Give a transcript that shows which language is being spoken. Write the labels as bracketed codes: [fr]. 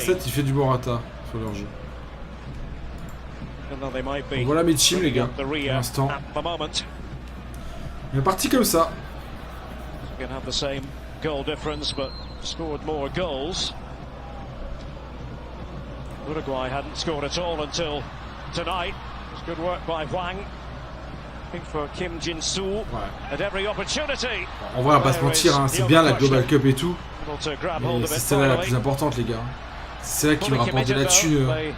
[fr] CR7 il fait du Morata sur leur jeu. Donc voilà mes teams les gars, pour l'instant. On est parti comme ça. [en] Have the same goal difference but scored more goals. Uruguay hadn't scored at all until tonight. It's good work by Hwang. For Kim Jin-soo at every opportunity. [fr] On va pas se mentir, hein, c'est bien la Global Cup et tout, mais c'est celle-là la plus importante les gars. C'est celle qui va rapporter la thune.